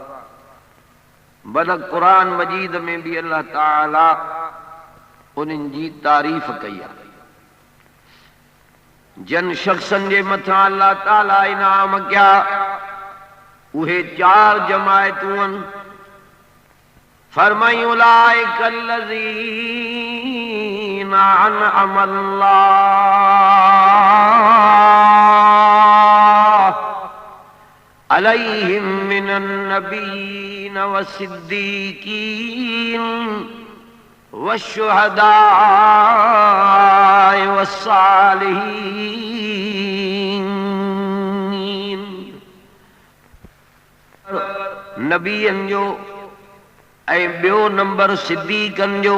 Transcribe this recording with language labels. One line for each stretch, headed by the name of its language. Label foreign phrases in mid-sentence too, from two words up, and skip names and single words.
Sindhi: बल क़ुरान मजीद में भी अल्लाह ताला उन्हनि जी तारीफ़ कई आहे। जन शख्सन जे मथां अल्लाह ताला इनाम कया उहे चार जमायतूं आहिनि।
Arabic: फरमाई أولئك الذين أنعم الله عليهم من النبيين والصديقين والشهداء والصالحين.
Sindhi: नबियन जो ऐं ॿियो नंबर सिद्दीकन जो।